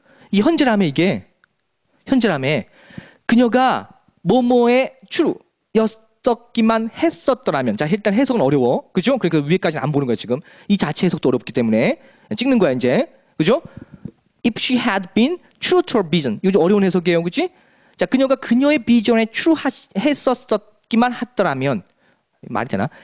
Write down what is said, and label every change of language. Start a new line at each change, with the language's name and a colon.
Korean: 이 현재라며 이게 현재라며 그녀가 뭐뭐에 true였었기만 했었더라면. 자, 일단 해석은 어려워. 그죠? 그러니까 위에까지는 안 보는 거야, 지금. 이 자체 해석도 어렵기 때문에 찍는 거야, 이제. 그죠?
English: If she had been true to her vision.
Korean: 이거 좀 어려운 해석이에요, 그지? 자, 그녀가 그녀의 비전에 true 했었기만 했더라면, 말이 되나?